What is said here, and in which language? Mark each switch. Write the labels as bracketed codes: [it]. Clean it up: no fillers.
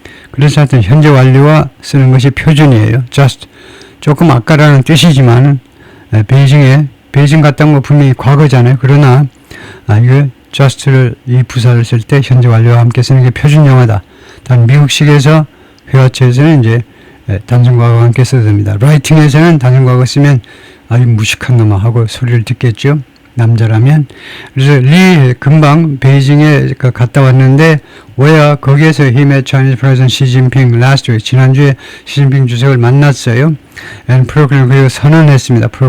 [ko] 그래서 하여튼 현재 완료와 쓰는 것이 표준이에요. just 조금 아까라는 뜻이지만 베이징 갔다 온 거 분명히 과거잖아요. 그러나 이거 just를 이 부사를 쓸 때 현재 완료와 함께 쓰는 게 표준 영어다. 단 미국식에서 회화체에서는 이제 단순 과거와 함께 써도 됩니다. 라이팅에서는 단순 과거 쓰면 아주 무식한 놈아 하고 소리를 듣겠죠. 남자라면. 그래서 리 금방 베이징에 갔다 왔는데 거기에서 [en] he met Chinese President Xi Jinping last week. [ko] 지난주에 시진핑 주석을 만났어요. [en] and proclaimed [ko] 그리고 선언했습니다.